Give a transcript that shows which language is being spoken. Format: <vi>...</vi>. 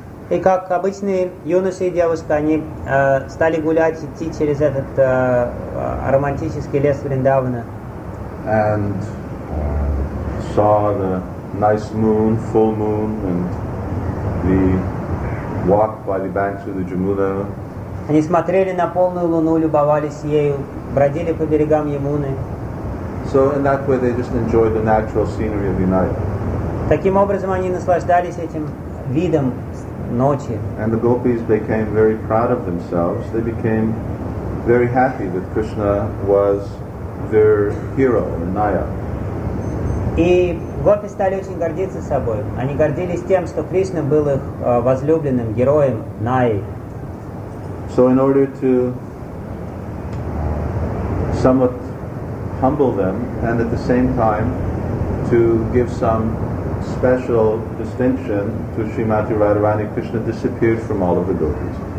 <ru>И как обычные юноши и девушки, они стали гулять, идти через этот романтический лес Вриндавана.</ru> <en>And saw the nice moon, full moon, and the walk by the banks of the Jamuna.</en> <ru>Они смотрели на полную луну, любовались ею, бродили по берегам Ямуны.</ru> <en>So in that way they just enjoyed the natural scenery of the night.</en> <ru>Таким образом они наслаждались этим видом ночи.</ru> <en>And the gopis became very proud of themselves. They became very happy that Krishna was their hero, Naya.</en> <ru>И гопи стали очень гордиться собой. Они гордились тем, что Кришна был их возлюбленным героем, Наей.</ru> <en>So in order to somewhat humble them, and at the same time to give some special distinction to Srimati Radharani, Krishna disappeared from all of the gopis.</en>